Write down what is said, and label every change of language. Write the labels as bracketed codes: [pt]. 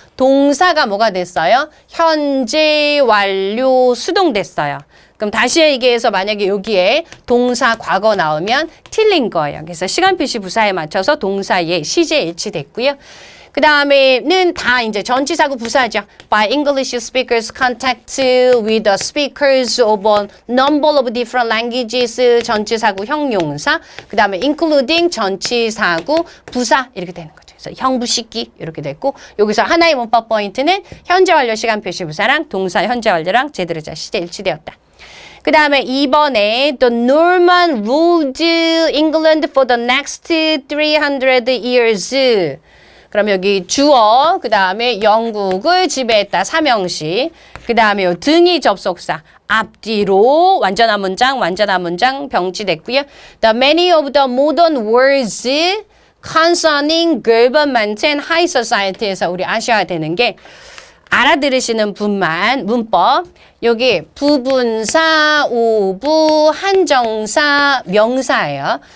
[ko] 동사가 뭐가 됐어요? 현재, 완료, 수동됐어요. 그럼 다시 얘기해서 만약에 여기에 동사 과거 나오면 틀린 거예요. 그래서 시간 표시 부사에 맞춰서 동사에 시제 일치됐고요. 그 다음에는 다 이제 전치사구 부사죠. [en] By English speakers contact with the speakers of a number of different languages [ko] 전치사구 형용사. 그 다음에 [en] including [ko] 전치사구 부사 이렇게 되는 거죠. 그래서 형부식기 이렇게 됐고 여기서 하나의 문법 포인트는 현재 완료 시간 표시 부사랑 동사 현재 완료랑 제대로 자 시제 일치되었다. 그 다음에 2번에 [en] The Norman ruled England for the next 300 years. [ko] 그럼 여기 주어, 그 다음에 영국을 지배했다. 3형식. 그 다음에 요 등이 접속사. 앞뒤로 완전한 문장 병치됐고요. [en] The many of the modern words concerning government and high society [ko] 에서 우리 아셔야 되는 게 알아들으시는 분만 문법 여기 부분사, 오부, 한정사, 명사예요.